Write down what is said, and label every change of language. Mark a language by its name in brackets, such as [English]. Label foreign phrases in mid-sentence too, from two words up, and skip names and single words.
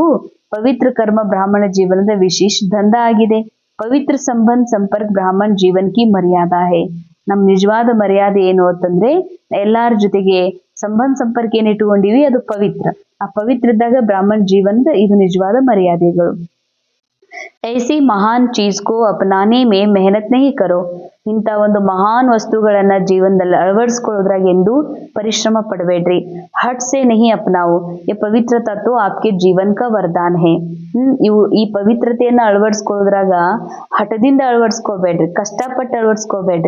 [Kannada] ಪವಿತ್ರ ಕರ್ಮ ಬ್ರಾಹ್ಮಣ ಜೀವನದ ವಿಶೇಷ ದಂಧ ಆಗಿದೆ. [Hindi] पवित्र संबंध संपर्क ब्राह्मण जीवन की मर्यादा है. [Kannada] ನಮ್ ನಿಜವಾದ ಮರ್ಯಾದೆ ಏನು ಅಂತಂದ್ರೆ ಎಲ್ಲಾರ ಜೊತೆಗೆ ಸಂಬಂಧ ಸಂಪರ್ಕ ಏನ್ ಇಟ್ಕೊಂಡಿವಿ ಅದು ಪವಿತ್ರ. ಆ ಪವಿತ್ರ ಇದ್ದಾಗ ಬ್ರಾಹ್ಮಣ ಜೀವನದ ಇದು ನಿಜವಾದ ಮರ್ಯಾದೆಗಳು. [Hindi] ऐसी महान चीज को अपनाने में मेहनत नहीं करो. [Kannada] ಇಂಥ ಒಂದು ಮಹಾನ್ ವಸ್ತುಗಳನ್ನ ಜೀವನದಲ್ಲಿ ಅಳವಡಿಸ್ಕೊಳ್ಳೋದ್ರಾಗ ಎಂದು ಪರಿಶ್ರಮ ಪಡಬೇಡ್ರಿ. [Hindi] हठ से नहीं अपनाओ. ये पवित्रता तो आपके जीवन का वरदान है. [Kannada] ಈ ಪವಿತ್ರತೆಯನ್ನ ಅಳವಡಿಸ್ಕೊಳ್ಳೋದ್ರಾಗ ಹಠದಿಂದ ಅಳವಡಿಸ್ಕೋಬೇಡ್ರಿ, ಕಷ್ಟಪಟ್ಟು ಅಳವಡಿಸ್ಕೋಬೇಡ್ರಿ.